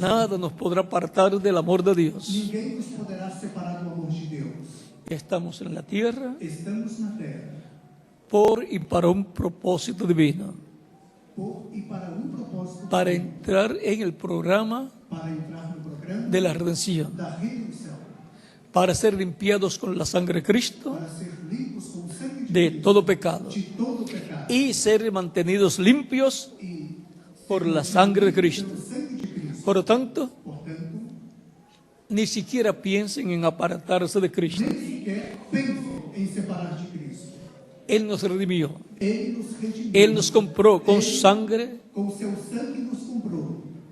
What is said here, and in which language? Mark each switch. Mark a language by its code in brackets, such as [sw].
[es] nada nos podrá apartar del amor de Dios. [pt] ninguém nos poderá separar do amor de Deus. [es] Estamos en la tierra [pt] Estamos na terra [es] por y para un propósito divino, [pt] por e para um propósito, [es] para entrar en el programa [pt] para entrar no programa [es] de la redención. [pt] da redenção. [es] para ser limpiados con la sangre de Cristo [pt] para ser limpos com o sangue de de Cristo, [es] todo pecado [pt] de todo pecado, [es] y ser mantenidos limpios [pt] e [es] por la sangre de Cristo. [pt] pelo sangue de Cristo. [es] Por lo tanto, [pt] Portanto, [es] ni siquiera piensen en apartarse de Cristo. [pt] nem sequer pensem em separar de Cristo. [es] Él nos redimió, [pt] Ele nos redimiu, [es] Él nos compró con su sangre [pt] com seu sangue nos comprou,